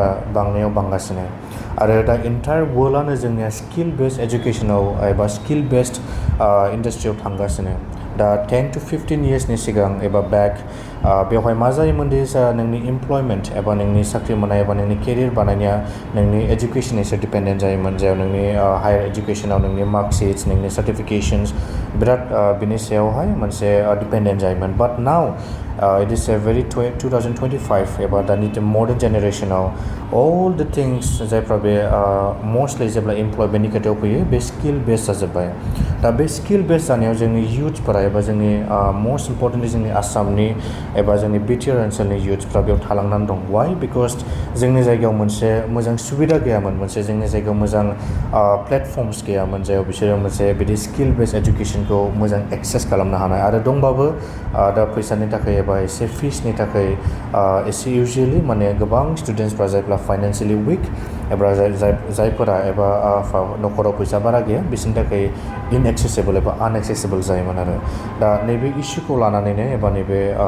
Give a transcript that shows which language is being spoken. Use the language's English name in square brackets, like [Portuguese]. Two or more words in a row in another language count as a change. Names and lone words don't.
[Bodo] बांनायाव बांगासिनो आरो दा [English] entire worldआनो [Bodo] जोंनिया [English] skill based educationआव [Bodo] एबा [English] skill based industryआव [Bodo] थांगासिनो दा [English] 10 to 15 yearsनि [Bodo] सिगां एबा बेक बेवहाय मा जायोमोनदि नोंनि इमप्लयमेन्ट एबा नोंनि साख्रि मोननाय एबा नोंनि केरियार बानायनाया नोंनि एजुकेशननि सायाव डिपेन्डेन्ट जायोमोन जेराव नोंनि [English] higher educationआव [Bodo] नोंनि मार्कशिट्स नोंनि सार्टिफिकेशन्स बिराद बिनि सायावहाय मोनसे डिपेन्डेन्ट जायोमोन [English] but now it is a very [Bodo] 2025 एबा दानि मडार्न जेनेरेशनाव [English] all the things [Bodo] जायफ्रा बे मस्टलि जेब्ला इमप्लयमेन्टनि खोथायाव फैयो बे [English] skill based [Bodo] जाजोब्बाय दा बे [English] skill based [Bodo] जानायाव जोंनि युथफोरा एबा जोंनि [English] most importantly [Bodo] जोंनि आसामनि एबा जोंनि बिटिआर ओनसोलनि युथफ्रा बेयाव थालांनानै दं [English] why because [Bodo] जोंनि जायगायाव मोनसे मोजां सुबिदा गैयामोन मोनसे जोंनि जायगायाव मोजां प्लेटफर्मस गैयामोन जायाव बिसोरो मोनसे बिदि [English] skill based educationखौ [Bodo] मोजां एक्सेस खालामनो हानाय आरो दंबाबो दा फैसानि थाखाय एबा एसे फिसनि थाखाय एसे इउजुवेलि माने गोबां स्टुडेन्ट्सफ्रा जायफ्रा [English] financially weak [Bodo] एबा जायफोरा एबा न'खराव फैसा बारा गैया बिसोरनि थाखाय इनएक्सेसिबल एबा आनएक्सेसिबल जायोमोन आरो दा नैबे इस्युखौ लानानैनो एबा नैबे